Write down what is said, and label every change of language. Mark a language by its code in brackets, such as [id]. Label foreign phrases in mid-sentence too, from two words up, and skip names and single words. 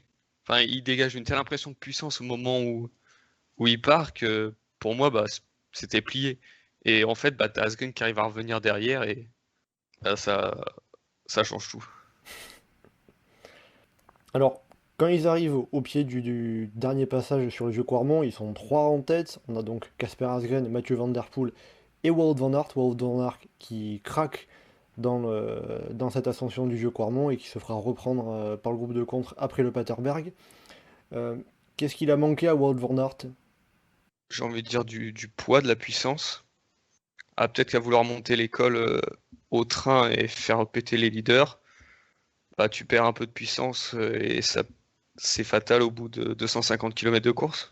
[fr] Il dégage une telle impression de puissance au moment où il part que pour moi, c'était plié. Et en fait, t'as Asgreen qui arrive à revenir derrière et ça change tout. Alors, quand ils arrivent au pied du dernier passage sur le vieux Quarmont, ils sont 3 en tête. On a donc Kasper Asgreen, Mathieu Van Der Poel et Wout van Aert. Wout van Aert qui craque dans cette ascension du vieux Quarmont et qui se fera reprendre par le groupe de contre après le Paterberg. Qu'est-ce qu'il a manqué à Wout van Aert? J'ai envie de dire du poids, de la puissance. Peut-être qu'à vouloir monter l'école au train et faire péter les leaders, tu perds un peu de puissance et ça, c'est fatal au bout de 250 km de course.